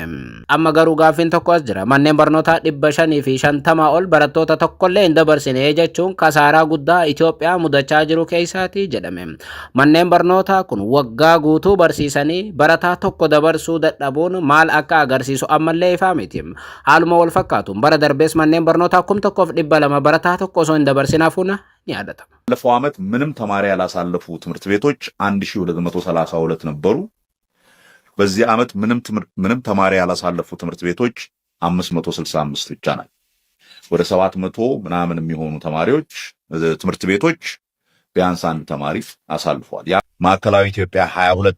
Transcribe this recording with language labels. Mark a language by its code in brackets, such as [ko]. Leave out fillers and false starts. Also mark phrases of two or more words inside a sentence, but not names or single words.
[om] Amma garuu gaaffiin tokko as jira. Manneen barnootaa 550 ol barattoota tokkollee hin dabarsine jechuun kasaaraa guddaa Itoophiyaa mudachaa jiru keessaati jedhame. Manneen barnootaa kun waggaa guutuu barsiisaa barsiisanii barataa tokko dabarsuu dadhabuun maal akka agarsiisu ammallee ifaa miti. Haaluma wal fakkaatuun bara darbees manneen barnootaa 1200 barataa tokko osoo hin dabarsin hafuun ni yaadatamu. [am] ባለፈው ዓመት ምንም ተማሪ ያላሳለፉ ትምህርት ቤቶች 1232 ነበሩ። በዚህ ዓመት ምንም ተማሪ ያላሳለፉ ትምህርት ቤቶች 565 ብቻ ናቸው። ወደ 700 ምናምን የሚሆኑ ተማሪዎች ትምህርት ቤቶች ቢያንስ አንድ ተማሪ አሳልፈዋል። ያ ማዕከላዊ ኢትዮጵያ 22